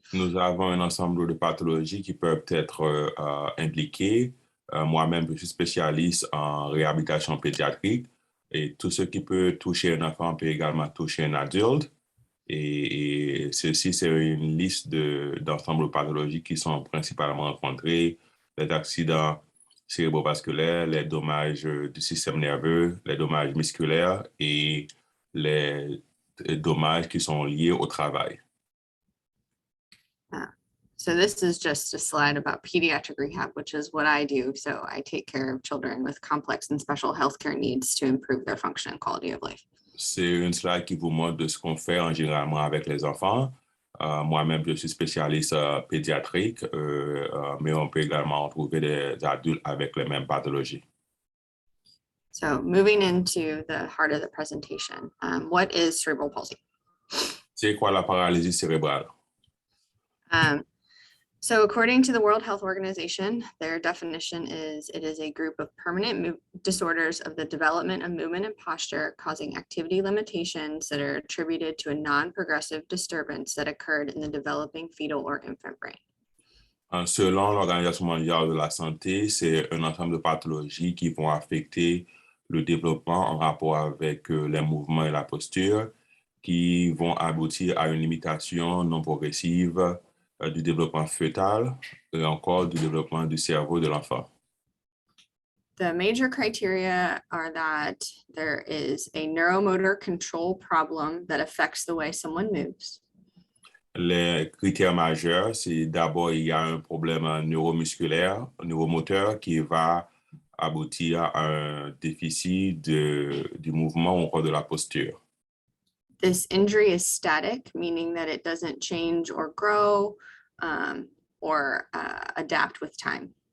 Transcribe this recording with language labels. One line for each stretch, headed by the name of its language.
French: Nous avons un ensemble de pathologies qui peuvent être impliquées. Moi-même, je suis spécialiste en réhabilitation pédiatrique et tout ce qui peut toucher un enfant peut également toucher un adulte. Et ceci, c'est une liste d'ensemble de pathologies qui sont principalement rencontrées, les accidents cérébrovasculaires, les dommages du système nerveux, les dommages musculaires et les et dommages qui sont liés au travail.
English: So this is just a slide about pediatric rehab, which is what I do. So I take care of children with complex and special healthcare needs to improve their function and quality of life.
French: C'est une slide qui vous montre de ce qu'on fait en généralement avec les enfants. Moi-même, je suis spécialiste pédiatrique, mais on peut également retrouver des adultes avec les mêmes pathologies.
English: So moving into the heart of the presentation, what is cerebral palsy?
French: C'est quoi la paralysie cérébrale?
English: So according to the World Health Organization, their definition is it is a group of permanent disorders of the development of movement and posture causing activity limitations that are attributed to a non-progressive disturbance that occurred in the developing fetal or infant brain.
French: Selon l'Organisation mondiale de la santé, c'est un ensemble de pathologies qui vont affecter le développement en rapport avec les mouvements et la posture, qui vont aboutir à une limitation non progressive du développement fœtal et encore du développement du cerveau de l'enfant.
English: The major criteria are that there is a neuromotor control problem that affects the way someone moves.
French: Les critères majeurs, c'est d'abord, il y a un problème neuromusculaire, neuromoteur qui va aboutir à un déficit du mouvement ou encore de la posture.
English: This injury is static, meaning that it doesn't change or grow or adapt with time.